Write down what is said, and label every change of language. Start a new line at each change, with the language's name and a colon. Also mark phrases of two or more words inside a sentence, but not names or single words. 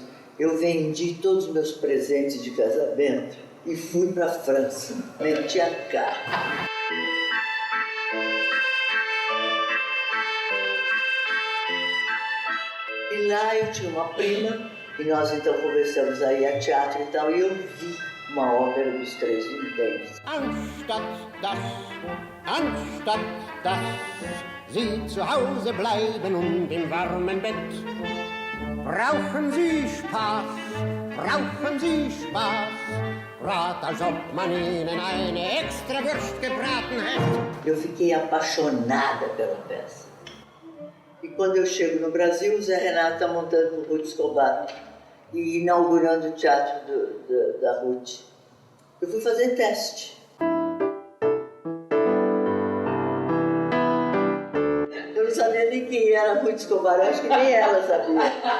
Portuguese: Eu vendi todos os meus presentes de casamento e fui para a França, meti a cara. E lá eu tinha uma prima, e nós então começamos a ir a teatro e tal, e eu vi uma ópera dos 3 Vinténs.
German: Anstatt dass Sie zu Hause bleiben und im warmen Bett, brauchen Sie Spaß, rat, als ob man Ihnen eine extra Wurst gebraten hätte.
Portuguese: Eu fiquei apaixonada pela peça. E quando eu chego no Brasil, o Zé Renato está montando o Ruth Escobar e inaugurando o teatro da Ruth. Eu fui fazer teste. Eu não sabia nem quem era a Ruth Escobar, acho que nem ela sabia.